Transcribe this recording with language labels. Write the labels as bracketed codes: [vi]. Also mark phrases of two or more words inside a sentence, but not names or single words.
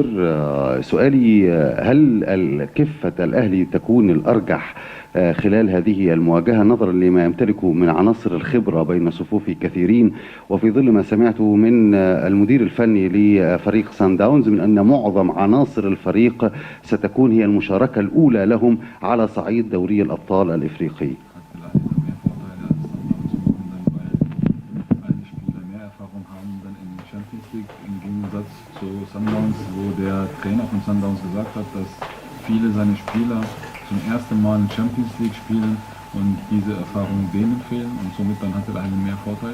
[ar] سؤالي، هل كفة الأهلي تكون الأرجح خلال هذه المواجهة نظرا لما يمتلكه من عناصر الخبرة بين صفوف كثيرين، وفي ظل ما سمعته من المدير الفني لفريق سان داونز من أن معظم عناصر الفريق ستكون هي المشاركة الأولى لهم على صعيد دوري الأبطال الإفريقي؟ [de] Zu Sundowns, wo der Trainer von Sundowns gesagt hat, dass viele seiner Spieler zum ersten Mal in Champions League spielen und diese Erfahrung denen fehlen, und somit dann hat er einen mehr Vorteil.